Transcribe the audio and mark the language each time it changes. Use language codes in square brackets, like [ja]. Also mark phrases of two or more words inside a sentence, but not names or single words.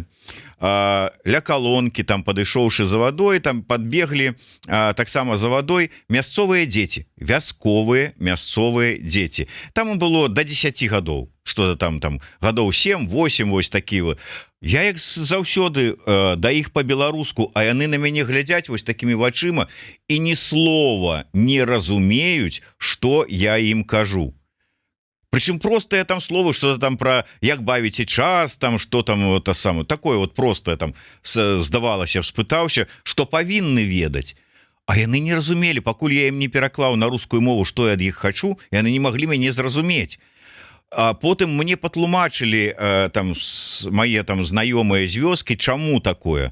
[be] Ля калонкі, там, падышоўшы за вадой, там подбеглі таксама за вадой мясцовыя дзеці, вясковыя мясцовыя дзеці. [ru] Там было до [be] 10 гадоў, [ru] что-то там [be] гадоў 7-8, вось такі вот. Я як заўсёды да іх па-беларуску, а яны на мяне глядзяць вось такімі вачыма і ні слова не разумеюць, што я ім кажу. [ru] Причем простые там словы, что-то там про [be] як бавіце час, [ru] там что там вот самое такое вот простое там [be] здавалася, спытаўся, [ru] что [be] павінны ведаць. А яны не разумелі, пакуль я ім не пераклаў на рускую мову, што я ад іх хачу, яны не маглі мяне зразумець. А потым мне патлумачылі там мае там знаёмыя з вёскі, чаму такое?